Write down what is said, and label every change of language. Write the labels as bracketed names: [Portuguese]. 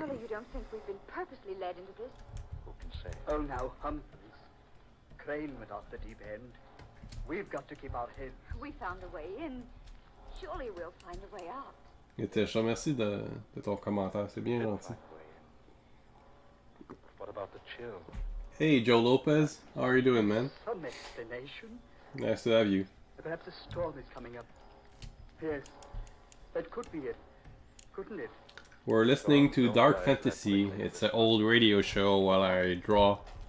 [English] Surely you don't think we've been purposely led into this? Who can say? Oh, now, Humphreys. Crane went off the deep end. We've got to keep our heads. We found a way in. Surely we'll find a way out. [French] Et je te remercie de ton commentaire, c'est bien gentil. [English] What about the chill? Hey, Joe Lopez, how are you doing, man? Some explanation. Nice to have you. Perhaps a storm is coming up. Yes, that could be it, couldn't it? We're listening to Dark Fantasy. It's an old radio show while I draw.